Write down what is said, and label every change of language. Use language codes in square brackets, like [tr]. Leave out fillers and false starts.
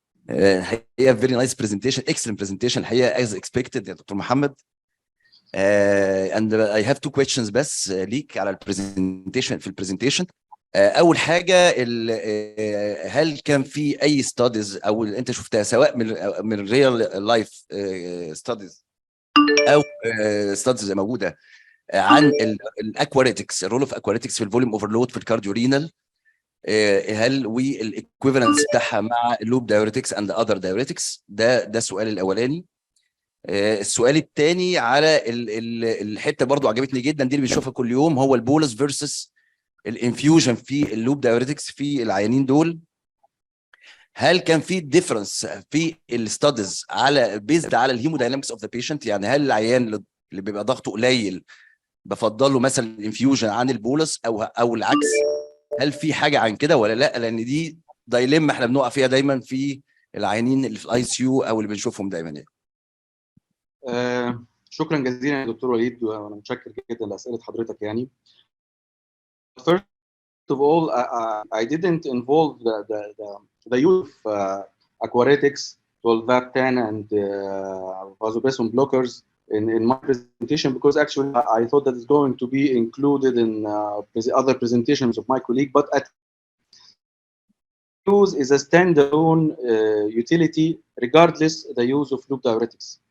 [ar] الحقيقه [en] very nice presentation, excellent presentation الحقيقه as expected يا doctor محمد. And I have two questions [ar] بس ليك على البرزنتيشن. في البرزنتيشن اول حاجه هل كان في اي ستاديز او انت شفتها سواء من [en] real life studies [ar] او ستاديز موجوده عن الاكواريتكس، [en] الرول of aquaretics [ar] في الفوليوم اوفرلود في الكارديورينال، هل والايكويفالنس بتاعها مع [en] اللوب diuretics and other diuretics? [ar] ده السؤال الاولاني. السؤال الثاني على الحته برضو عجبتني جدا دي اللي بنشوفها كل يوم، هو البولس فيرسس الانفيوجن في اللوب دايوريتكس في العيانين دول. هل كان في ديفرنس في الستاديز على بيزد على [en] الهيموداينامكس of the patient? [ar] يعني هل العيان اللي بيبقى ضغطه قليل بفضل له مثلا الانفيوجن عن البولس او العكس؟ هل في حاجه عن كده ولا لا؟ لان دي دايليما احنا بنقع فيها دايما في العيانين اللي في [en] الاي C U [ar] او اللي بنشوفهم دايما يعني. شكرا جزيلا يا دكتور وليد، وانا متشكر جدا لاسئله حضرتك. [en] يعني first of all I didn't involve the use of aquaretics, tolvaptan and vasopressin blockers in my presentation, because actually I thought that it's going to be included in other presentations of my colleague, but at use is a standalone utility regardless the use of loop diuretics.